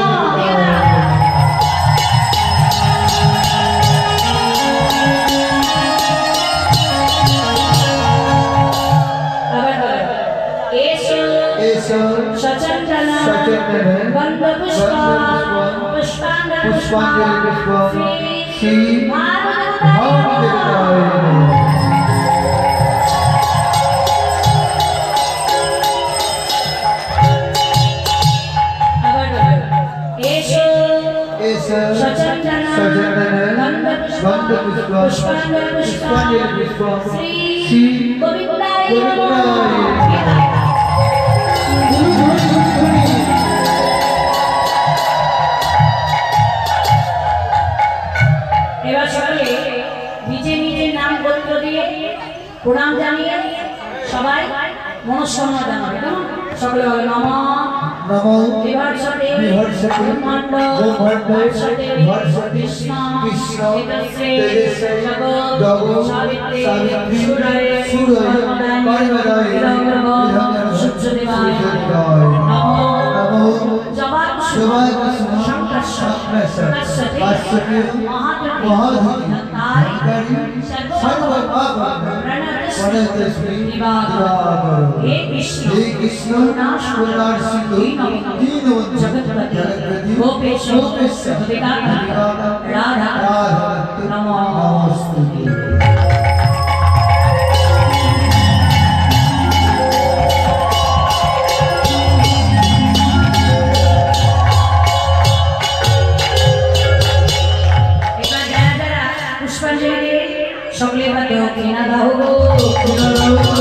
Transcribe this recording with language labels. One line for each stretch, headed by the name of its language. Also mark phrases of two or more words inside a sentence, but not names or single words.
Bangla: এসো এসো
Sanskrit: সচন্দন গন্ধ পুষ্প पुष्पांजलि पुष्प श्री सचंदन गंध पुष्प पुष्पांजलि पुष्प श्री गोविंदाय
Bangla: এবার সকলে নিজে নিজে নাম গোত্র দিয়ে প্রণাম জানিয়ে সবাই মনস্কামনা জানাবে কেমন সকলে বলে নমঃ
Sanskrit: नमो विहर्षते ब्रह्मांड हर्षते कृष्ण तेजस्वे जगो सावित्री सूर्य कर्मदाय सूर्यदेवाय नमो जवाय शंकर महाधि हे कृष्ण करुणा सिंधु दीनबंधु जगत्पति गोपेश राधा नमोस्तुते।
Bangla: সকলে বাদে কিনা দাও গো কিনা দাও